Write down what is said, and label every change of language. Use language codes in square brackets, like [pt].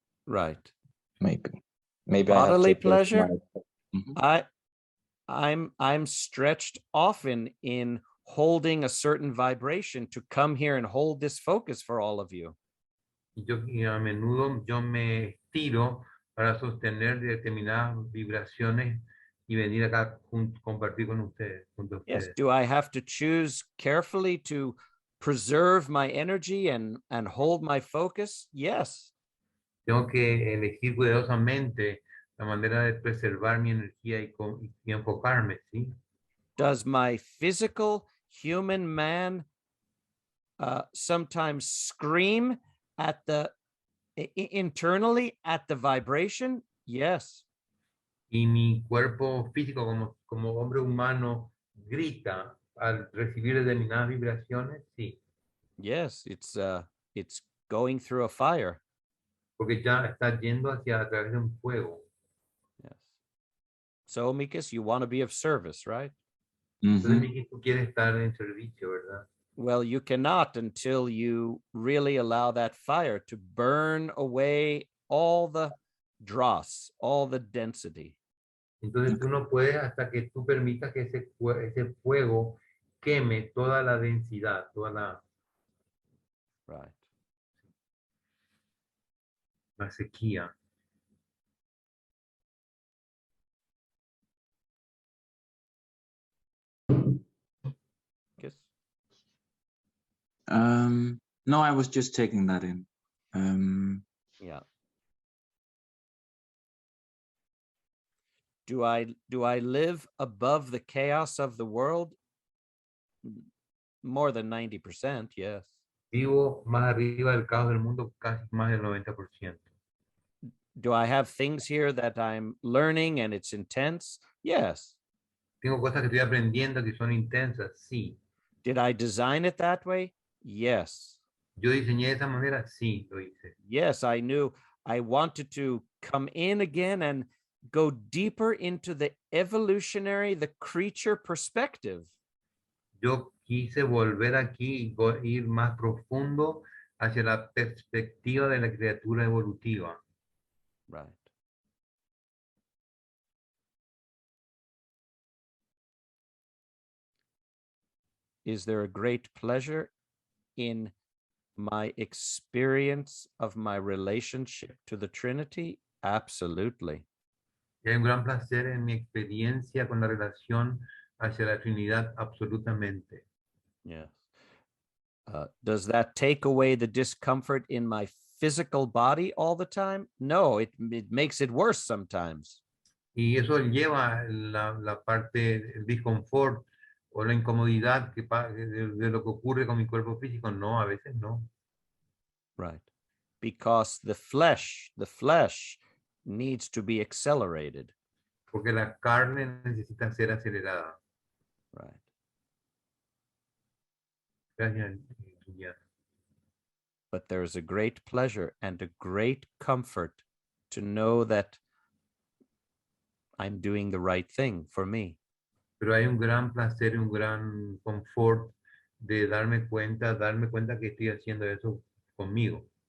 [en] Right. Maybe I have Bodily to pleasure? Mhm. I'm stretched often in holding a certain vibration to come here and hold this focus for all of you. [es] Y a menudo yo me estiro para sostener determinadas vibraciones y venir acá compartir con ustedes, junto a [en] Yes. [es] ustedes. [en] Do I have to choose carefully to preserve my energy and hold my focus? Yes. [es] Tengo que elegir cuidadosamente la manera de preservar mi energía y enfocarme, ¿sí? [en] Does my physical human man sometimes scream at the internally at the vibration? Yes. [es] Y mi cuerpo físico como hombre humano grita al recibir determinadas vibraciones, sí, [en] Yes, it's going through a fire. [es] porque ya está yendo hacia a través de un fuego. [en] Yes. So, Mikas, you want to be of service, right? [es] Entonces, Mhm. Miki, tú quieres estar en servicio, ¿verdad? [en] Well, you cannot until you really allow that fire to burn away all the dross, all the density. [es] Entonces tú no puedes hasta que tú permitas que ese fuego queme toda la densidad, toda [en] Right. [es] la sequía. [en] Yes. No, I was just taking that in. Yeah. Do I live above the chaos of the world? More than 90%, yes. [es] Vivo más arriba del caos del mundo, casi más del 90%. [en] Do I have things here that I'm learning and it's intense? Yes. [es] Tengo cosas que estoy aprendiendo que son intensas, sí. [en] Did I design it that way? Yes. [es] Yo diseñé de esa manera, sí, lo hice. [en] Yes, I knew I wanted to come in again and go deeper into the evolutionary, the creature perspective. [es] Yo quise volver aquí y ir más profundo hacia la perspectiva de la criatura evolutiva. [en] Right. Is there a great pleasure in my experience of my relationship to the Trinity? Absolutely. [es] Y hay un gran placer en mi experiencia con la relación hacia la Trinidad, absolutamente. [en] Yes. Does that take away the discomfort in my physical body all the time? No, it makes it worse sometimes. [es] Y eso lleva la parte, el disconfort o la incomodidad de lo que ocurre con mi cuerpo físico. No, a veces no. [en] Right. Because the flesh needs to be accelerated. [es] Porque la carne necesita ser acelerada. [en] Right. [es] Gracias, Juliana. [en] But there is a great pleasure and a great comfort to know that I'm doing the right thing for me. [es] Pero hay un gran placer y un gran confort de darme cuenta que estoy haciendo eso conmigo.